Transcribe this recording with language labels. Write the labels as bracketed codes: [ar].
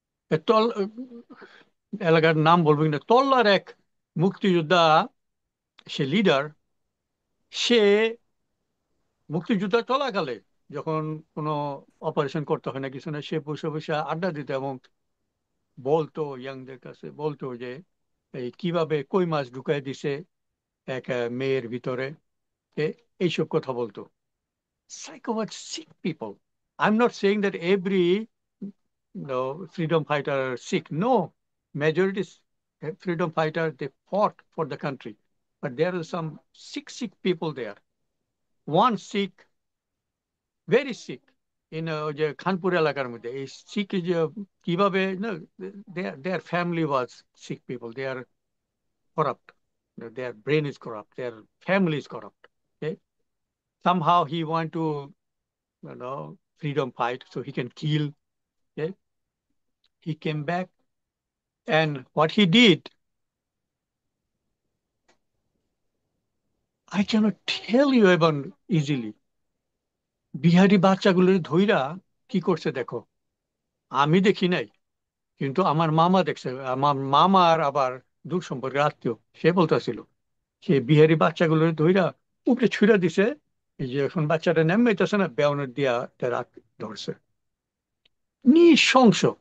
[bn] এ তল এলাকার নাম বলবো কিনা, তল্লার এক মুক্তিযোদ্ধা, সে লিডার, সে মুক্তিযুদ্ধ চলাকালে যখন কোনো অপারেশন করতে হয় না কিছু না, সে বসে বসে আড্ডা দিত এবং বলতো, ইয়াংদের কাছে বলতো যে এই কিভাবে কই মাছ ঢুকাই দিছে এক মেয়ের ভিতরে, এইসব কথা বলতো। [en] Psychopath sick people. I'm not saying that every freedom fighter are sick. No, majority freedom fighter, they fought for the country, but there are some sick people there. One sick, very sick, in [bn] যে খানপুর এলাকার মধ্যে এই sick যে কিভাবে না, [en] their family was sick people. They are corrupt. Their brain is corrupt. Their family is corrupt. Okay? Somehow he want to, freedom fight so he can kill. Okay? He came back, and what he did, I cannot tell you about easily. [bn] Bihari বাচ্চাগুলোর ধইরা কি করছে দেখো, আমি দেখি নাই, কিন্তু আমার মামা দেখছে। আমার মামার আবার দূর সম্পর্কের আত্মীয়, সে বলতেছিল সে বিহারি বাচ্চাগুলোর ধইরা উপরে ছুঁড়া দিছে। এই যে এখন বাচ্চাটা নেমে না, বেয়নের দিয়া তার ধরছে, নৃশংস।